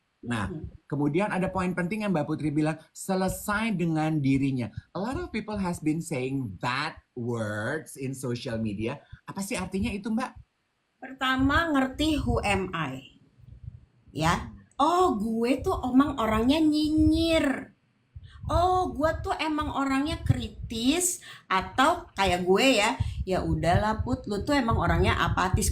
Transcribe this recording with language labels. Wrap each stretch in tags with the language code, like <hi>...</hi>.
<id>Nah, kemudian ada poin penting yang Mbak Putri bilang, selesai dengan dirinya.</id> <en>A lot of people has been saying that words in social media.</en> <id>Apa sih artinya itu Mbak? Pertama, ngerti</id> <en>who am I.</en> <id>Ya. Oh, gue tuh emang orangnya nyinyir. Oh, gue tuh emang orangnya kritis, atau kayak gue ya udahlah Put, lu tuh emang orangnya apatis.</id>